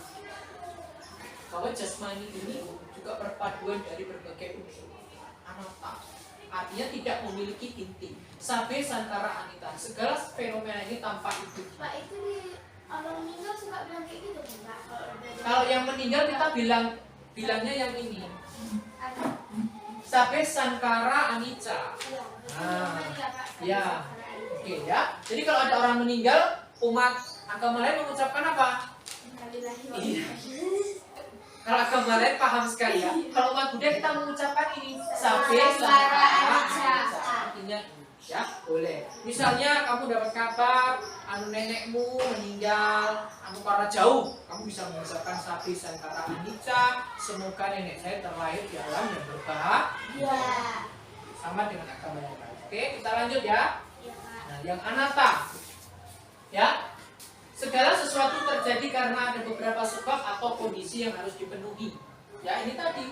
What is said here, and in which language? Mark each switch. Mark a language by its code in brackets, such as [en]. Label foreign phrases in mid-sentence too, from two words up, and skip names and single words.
[id] Bahwa jasmani ini juga perpaduan dari berbagai unsur. Anatta. Artinya tidak memiliki inti. [pi] Sabe santara anita. [id] Segala fenomena ini tanpa itu. Pak, itu di orang meninggal suka bilang kayak gitu kan Pak? Kalau yang meninggal kita bilangnya yang ini. [pi] Sabe sankara anicca. [id] Ya. Oke ya. Jadi kalau ada orang meninggal, umat agama lain mengucapkan apa? Iya. Kalau agama lain paham sekali ya. Kalau umat Buddha kita mengucapkan ini [pi] sabe sankara anicca. [id] Artinya ya boleh. Misalnya kamu dapat kabar nenekmu meninggal, karena jauh, kamu bisa mengucapkan [pi] sabe sankara anicca. [id] Semoga nenek saya terlahir di alam yang berbahagia. Sama dengan agama yang lain. Oke, kita lanjut ya. Nah, yang anatta, ya. Segala sesuatu terjadi karena ada beberapa sebab atau kondisi yang harus dipenuhi. Ya, ini tadi.